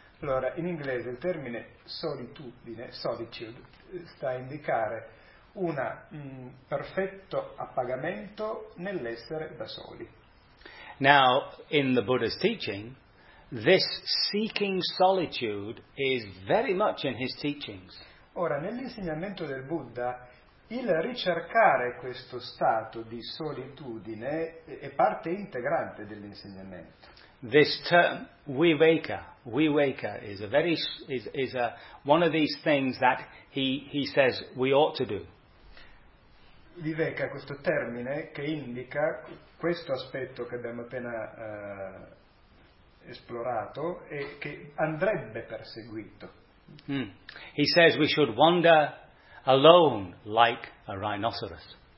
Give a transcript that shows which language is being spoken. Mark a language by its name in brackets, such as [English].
[Italian] Allora, in inglese il termine solitude sta a indicare una perfetto appagamento nell'essere da soli. [English] Now, in the Buddha's teaching, this seeking solitude is very much in his teachings. [Italian] Ora, nell'insegnamento del Buddha, il ricercare questo stato di solitudine è parte integrante dell'insegnamento. [English] this term viveka is a very is a one of these things that he says we ought to do. [Italian] Viveka, questo termine che indica questo aspetto che abbiamo appena esplorato e che andrebbe perseguito. [English] He says we should wander alone like a rhinoceros.